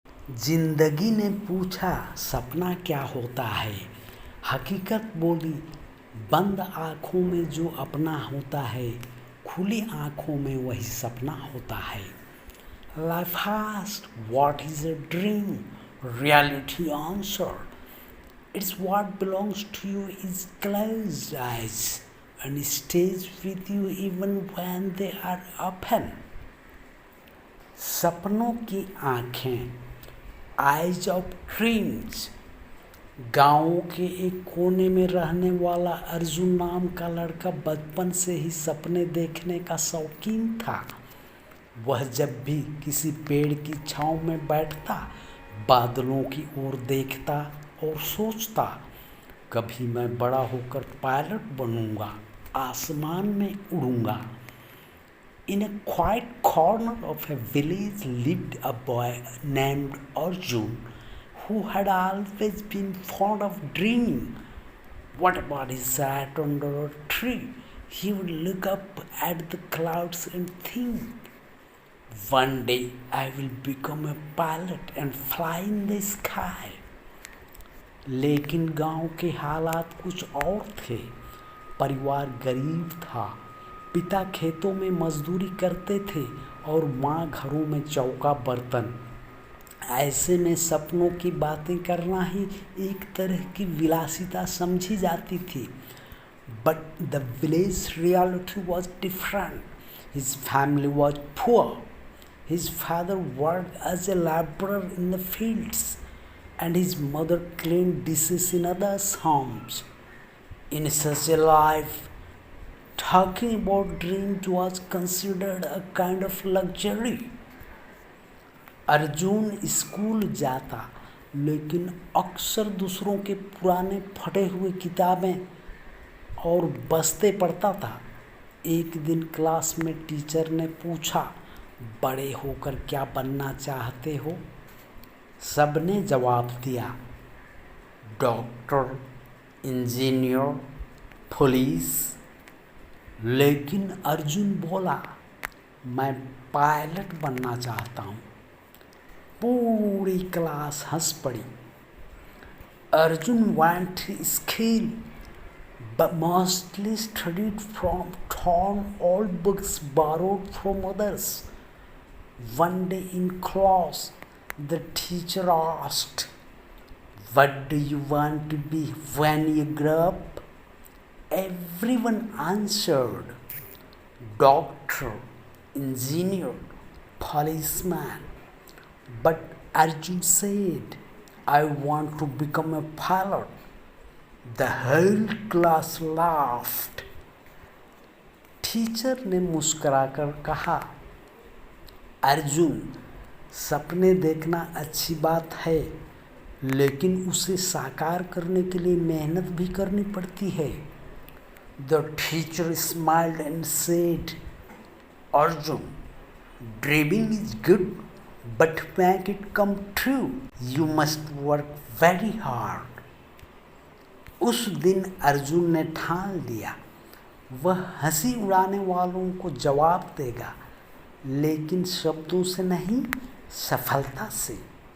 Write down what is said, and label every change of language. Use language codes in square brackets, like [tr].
[hi] जिंदगी ने पूछा सपना क्या होता है। हकीकत बोली बंद आँखों में जो अपना होता है, खुली आँखों में वही सपना होता है। [en] Life asked, what is a dream? Reality answered, it's what belongs to you is closed eyes and stays with you even when they are open. [hi] सपनों की आँखें, [en] Eyes of dreams. [hi] गाँव के एक कोने में रहने वाला अर्जुन नाम का लड़का बचपन से ही सपने देखने का शौकीन था। वह जब भी किसी पेड़ की छांव में बैठता, बादलों की ओर देखता और सोचता, कभी मैं बड़ा होकर पायलट बनूंगा, आसमान में उड़ूंगा। [en] In a quiet corner of a village lived a boy named Arjun who had always been fond of dreaming. Whenever he sat under a tree, he would look up at the clouds and think, one day I will become a pilot and fly in the sky. [hi] लेकिन गांव के हालात कुछ और थे। परिवार गरीब था। पिता खेतों में मजदूरी करते थे और माँ घरों में चौका बर्तन। ऐसे में सपनों की बातें करना ही एक तरह की विलासिता समझी जाती थी। [en] But the village reality was different. His family was poor. His father worked as a laborer in the fields, and his mother cleaned dishes in others' homes. In such a life, talking about dreams was considered a kind of luxury. [hi] Arjun school जाता, लेकिन अक्सर दूसरों के पुराने फटे हुए किताबें और बस्ते पढ़ता था। एक दिन क्लास में टीचर ने पूछा, बड़े होकर क्या बनना चाहते हो? सबने जवाब दिया, डॉक्टर, इंजीनियर, पुलिस। लेकिन अर्जुन बोला, मैं पायलट बनना चाहता हूँ। पूरी क्लास हंस पड़ी। [en] Arjun went to school but mostly studied from torn old books borrowed from others. One day in class, the teacher asked, what do you want to be when you grow up? Everyone answered, doctor, engineer, policeman. But Arjun said, I want to become a pilot. The whole class laughed. [hi] Teacher ने मुस्कुराकर कहा, अर्जुन, सपने देखना अच्छी बात है, लेकिन उसे साकार करने के लिए मेहनत भी करनी पड़ती है। [en] The teacher smiled and said, Arjun, dreaming is good, but to make it come true, you must work very hard. [hi] उस दिन अर्जुन ने ठान लिया, वह हंसी उड़ाने वालों को जवाब देगा, लेकिन शब्दों से नहीं, सफलता से।